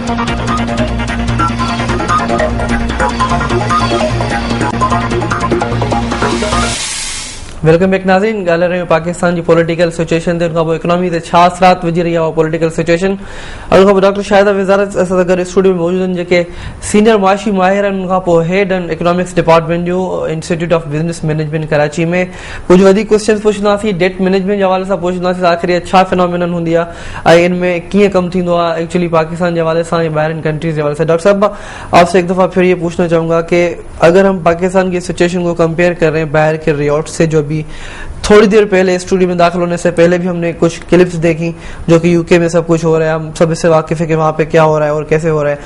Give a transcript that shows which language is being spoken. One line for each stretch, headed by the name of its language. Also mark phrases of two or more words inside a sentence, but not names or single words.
English: Welcome back ناظرین.
Sindhi: ॻाल्हाए रहियूं पाकिस्तान जी
English: political situation
Sindhi: ते, उनखां पोइ इकोनॉमी ते छा असरात विझी रही आहे
English: political situation.
Sindhi: उनखां पोइ डॉक्टर शाहिदा वज़ारत असां सां गॾु स्टूडियो में मौजूद आहिनि, जेके सीनियर मुआशी माहिर आहिनि. उनखां पोइ हेड आहिनि
English: economics department
Sindhi: जो इंस्टीट्यूट ऑफ बिज़नेस मैनेजमेंट कराची में. कुझु वधीक क्वेश्चन पुछंदासीं
English: debt management
Sindhi: जे हवाले सां, पुछंदासीं आख़िर छा फिनोमिनन हूंदी आहे ऐं इन में कीअं कमु थींदो आहे
Urdu: ایکچوئلی پاکستان کے حوالے سے یا باہر کنٹریز کے حوالے سے. ڈاکٹر صاحب، آپ سے ایک دفعہ پھر یہ پوچھنا چاہوں گا کہ اگر ہم پاکستان کی سچویشن کو کمپیئر کر رہے ہیں باہر کے رپورٹ سے، جو بھی تھوڑی دیر پہلے اسٹوڈیو میں داخل ہونے سے پہلے بھی ہم نے کچھ کلپس دیکھی جو کہ یوکے میں سب کچھ ہو رہا ہے، ہم سب اس سے واقف ہے کہ وہاں پہ کیا ہو رہا ہے اور کیسے ہو رہا ہے.